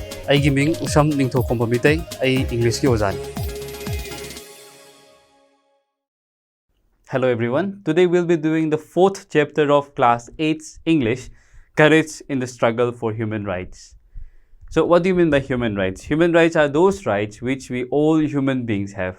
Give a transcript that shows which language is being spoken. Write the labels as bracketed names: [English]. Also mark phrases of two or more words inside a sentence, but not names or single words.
[Manipuri] ꯑꯩꯒꯤ ꯃꯤꯡ ꯎꯁꯝ ꯅꯤꯡꯊꯧꯈꯣꯝꯕ ꯃꯤꯇꯩ ꯑꯩ ꯏꯪꯂꯤꯁꯀꯤ ꯑꯣꯖꯥꯅꯤ. [English] Hello everyone. Today we'll be doing the fourth chapter of class 8's English, Courage in the Struggle for Human Rights. So what do you mean by human rights? Human rights are those rights which we all human beings have.